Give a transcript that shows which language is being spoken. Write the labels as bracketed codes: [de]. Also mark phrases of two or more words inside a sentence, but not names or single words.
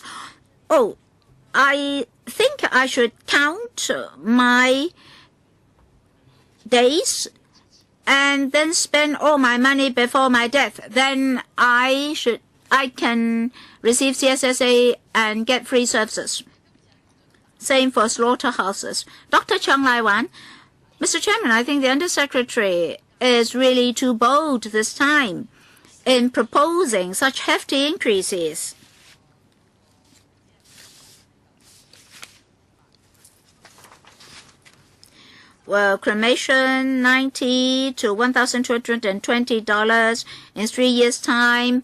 [en] Oh, I think I should count my days and then spend all my money before my death. Then I can receive CSSA and get free services. Same for slaughterhouses. Dr. Chung Lai-wan, Mr. Chairman, I think the Undersecretary is really too bold this time in proposing such hefty increases. Well, cremation, $90 to $1,220 in 3 years' time.